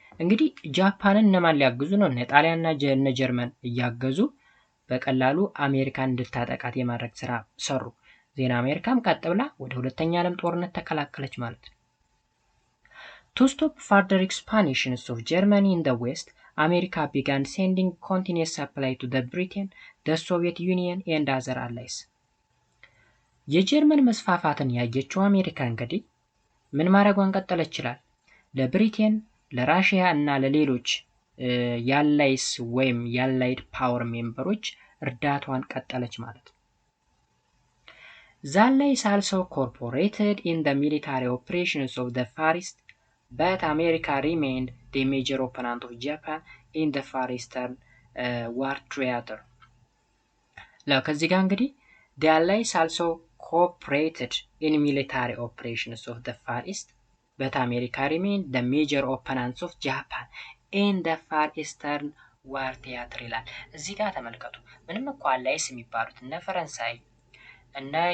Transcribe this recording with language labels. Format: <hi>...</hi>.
<am>እንግዲህ ጃፓንን እነማን ሊያግዙ ነው? እነ ጣሊያንና እነ ጀርመን እያገዙ በቀላሉ አሜሪካን እንድታጠቃት የማድረግ ስራ ሰሩ። ዜና አሜሪካም ቀጥ ብላ ወደ ሁለተኛው ዓለም ጦርነት ተቀላቀለች ማለት ነው።</am> <en>To stop further expansions of Germany in the West, America began sending continuous supply to the Britain, the Soviet Union and other allies.</en> <am>የጀርመን መስፋፋትን ያየችው አሜሪካ እንግዲህ ምን ማድረጓን ቀጠለች ይችላል? ለብሪቴን፣ ለራሽያ እና ለሌሎች የአላይስ ወይም የአላይድ ፓወር ሜምበሮች እርዳታዋን ቀጠለች ማለት ነው።</am> <en>The Allies also cooperated in the military operations of the Far East, but America remained the major opponent of Japan in the Far Eastern War Theater.</en> <am>ከዚህ ጋር እንግዲህ</am> <en>the Allies also cooperated in military operations of the Far East, but America remained the major opponents of Japan in the Far Eastern War Theater</en> <am>ይላል። እዚህ ጋር ተመልከቱ። ምንም እንኳን አላይስ የሚባሉት እነ ፈረንሳይ እነ</am>